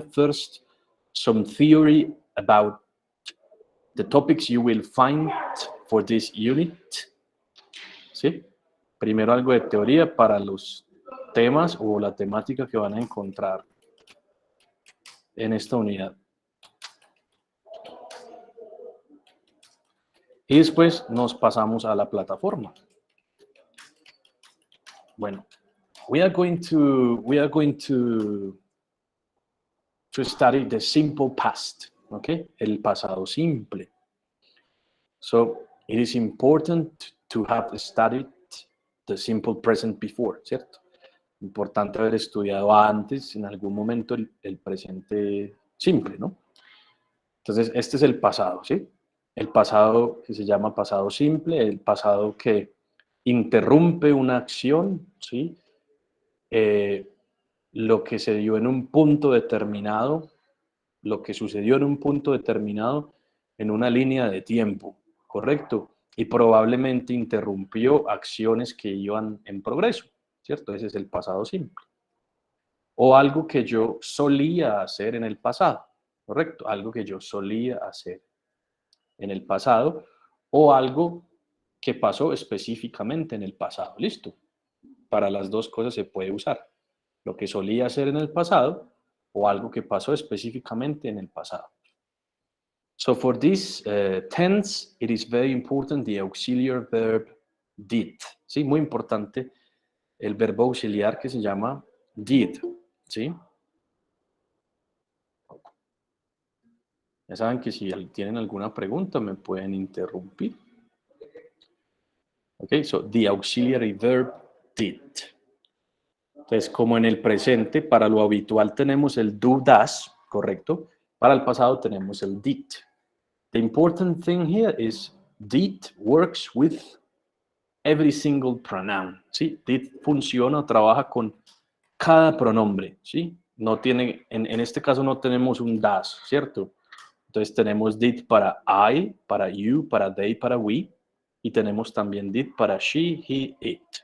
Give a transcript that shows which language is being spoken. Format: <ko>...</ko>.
<en>First, some theory about the topics you will find for this unit.</en> <es>¿Sí? Primero, algo de teoría para los temas o la temática que van a encontrar en esta unidad. Y después nos pasamos a la plataforma.</es> <en>Bueno, we are going to study the simple past, okay?</en> <es>El pasado simple.</es> <en>So it is important to have studied the simple present before, ¿cierto?</en> <es>Importante haber estudiado antes, en algún momento, el presente simple, ¿no? Entonces, este es el pasado, ¿sí? El pasado que se llama pasado simple, el pasado que interrumpe una acción, ¿sí? Lo que se dio en un punto determinado, lo que sucedió en un punto determinado en una línea de tiempo, ¿correcto? Y probablemente interrumpió acciones que iban en progreso, ¿cierto? Ese es el pasado simple. O algo que yo solía hacer en el pasado, ¿correcto? Algo que yo solía hacer en el pasado o algo que pasó específicamente en el pasado, ¿listo? Para las dos cosas se puede usar. Lo que solía hacer en el pasado o algo que pasó específicamente en el pasado.</es> <en>So for this tense, it is very important the auxiliary verb did.</en> <es>Sí, muy importante el verbo auxiliar que se llama did. ¿Sí? Ya saben que si tienen alguna pregunta me pueden interrumpir.</es> <en>Ok, so the auxiliary verb did.</en> <es>Entonces, como en el presente, para lo habitual tenemos el do, does, ¿correcto? Para el pasado tenemos el did.</es> <en>The important thing here is did works with every single pronoun, ¿sí?</en> <es>Did funciona o trabaja con cada pronombre, ¿sí? No tiene, en este caso no tenemos un does, ¿cierto? Entonces tenemos did para I, para you, para they, para we, y tenemos también did para she, he, it.</es>